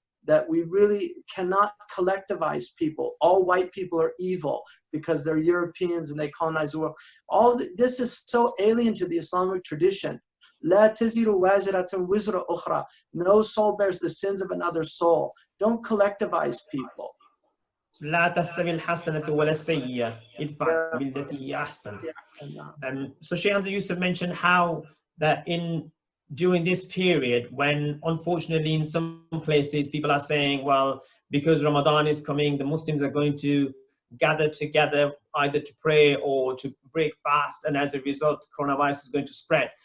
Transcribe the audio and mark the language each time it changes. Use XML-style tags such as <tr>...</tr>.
<en>That we really cannot collectivize people. All white people are evil because they're Europeans and they colonize the world. All this is so alien to the Islamic tradition.</en> <ar>لا تزر وازرة وزر أخرى.</ar> <en>No soul bears the sins of another soul. Don't collectivize people.</en> <ar>لا تستوي الحسنة ولا السيئة ادفع بالتي هي أحسن.</ar> <en>So Shaykh Hamza Yusuf mentioned how that during this period, when unfortunately in some places people are saying, well, because Ramadan is coming, the Muslims are going to gather together either to pray or to break fast, and as a result coronavirus is going to spread.</en>